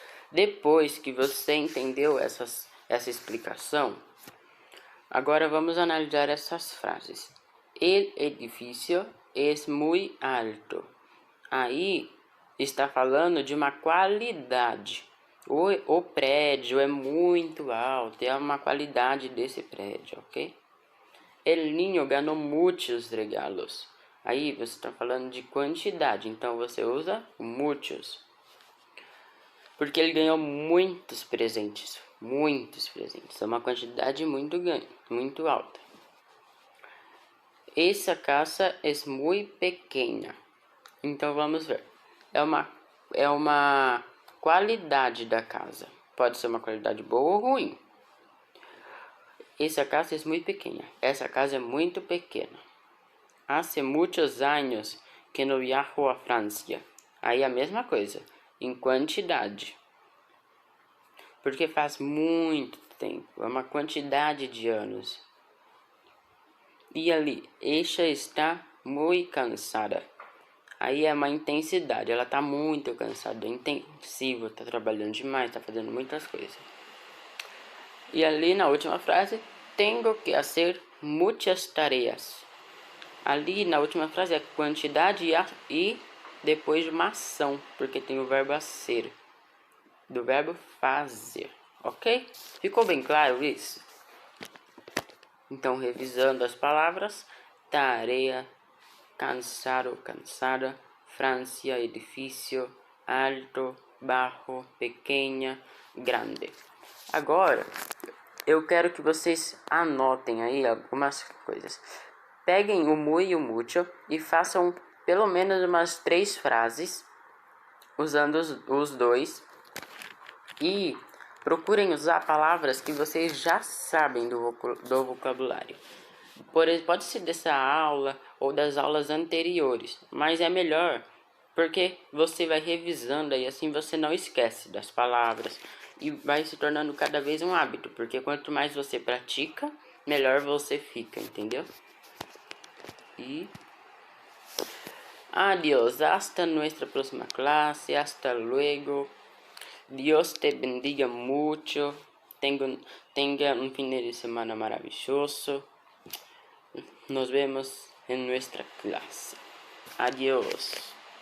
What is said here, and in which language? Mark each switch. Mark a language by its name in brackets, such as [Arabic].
[Portuguese] Depois que você entendeu essa explicação, agora vamos analisar essas frases. [Spanish] El edificio es muy alto. [Portuguese] Aí está falando de uma qualidade. O prédio é muito alto, é uma qualidade desse prédio, ok? [Spanish] El niño ganó muchos regalos. [Portuguese] Aí você está falando de quantidade, então você usa muchos. Porque ele ganhou muitos presentes. Muitos presentes. É uma quantidade muito alta. Essa casa é muito pequena. Então vamos ver. É uma qualidade da casa. Pode ser uma qualidade boa ou ruim. Essa casa é muito pequena. Essa casa é muito pequena. [Spanish] Hace muchos años que no viajo a Francia. [Portuguese] Aí a mesma coisa. Em quantidade. Porque faz muito tempo. É uma quantidade de anos. E ali. [Spanish] Ella [Portuguese] está muito cansada. Aí é uma intensidade. Ela está muito cansada. É intensivo. Está trabalhando demais. Está fazendo muitas coisas. E ali na última frase. [Spanish] Tengo que hacer muchas tareas. [Portuguese] Ali na última frase é quantidade e depois de uma ação, porque tem o verbo ser, do verbo fazer, ok? Ficou bem claro isso? Então, revisando as palavras: tarefa, cansado, cansada, Francia, edifício, alto, bajo, pequena, grande. Agora, eu quero que vocês anotem aí algumas coisas. Peguem o muy e o mucho e façam pelo menos umas 3 frases usando os dois. E procurem usar palavras que vocês já sabem do vocabulário. Pode ser dessa aula ou das aulas anteriores, mas é melhor porque você vai revisando e assim você não esquece das palavras e vai se tornando cada vez um hábito, porque quanto mais você pratica, melhor você fica, entendeu? [Spanish] E adiós, hasta nuestra próxima clase, hasta luego. Dios te bendiga mucho. Tenga un fin de semana maravilloso. Nos vemos en nuestra clase. Adiós.